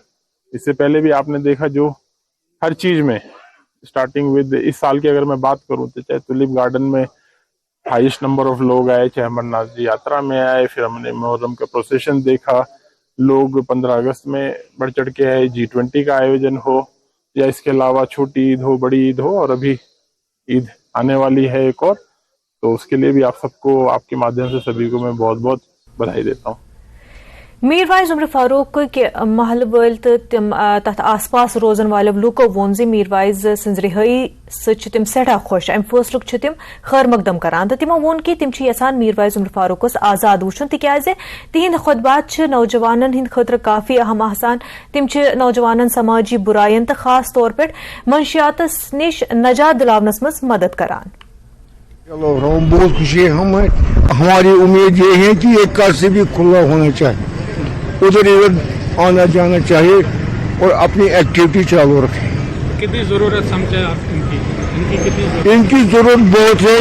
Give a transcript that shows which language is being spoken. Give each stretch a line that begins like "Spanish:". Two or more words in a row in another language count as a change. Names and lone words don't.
Hindi: इससे पहले भी आपने देखा जो हर चीज में
English: starting with
Hindi: इस साल की अगर मैं बात करूँ तो चाहे टुलिप गार्डन में
English: highest number of
Hindi: लोग आए, चाहे अमरनाथ जी यात्रा में आए, फिर हमने मुहर्रम का प्रोसेशन देखा, लोग 15 अगस्त में बढ़ चढ़ के आए, G20 का आयोजन हो, या इसके अलावा छोटी ईद हो, बड़ी ईद हो, और अभी ईद आने वाली है एक और, तो उसके लिए भी आप सबको आपके माध्यम से सभी को मैं बहुत बहुत बधाई देता हूँ।
Kashmiri: मीरवाइज उमर फारूक के महल वल तथ आस पास रोजन वाले लूको वोन जे मीरवाइज सज रिहाई सम सठा खुश। अम फैसलुक तम खैर मकदम करान। तमो वोन कि तम यसान मीरवाइज उमर फारूकस आजाद वुचन, तिक्याज तिहंद खुतबात नौजवानन हिंद खतर काफी अहम आसान। तम नौजवानन समाजी बुरायन तो खास तौर पर मंशियातस निश नजात दिलावनस मज मदद करान।
Hindi: चलो बहुत खुशी है। हमारी उम्मीद ये है कि एक कार से भी खुला होना चाहिए, उधर इधर आना जाना चाहिए और अपनी एक्टिविटी चालू रखें। कितनी जरूरत समझे आप इनकी कितनी इनकी जरूरत बहुत है।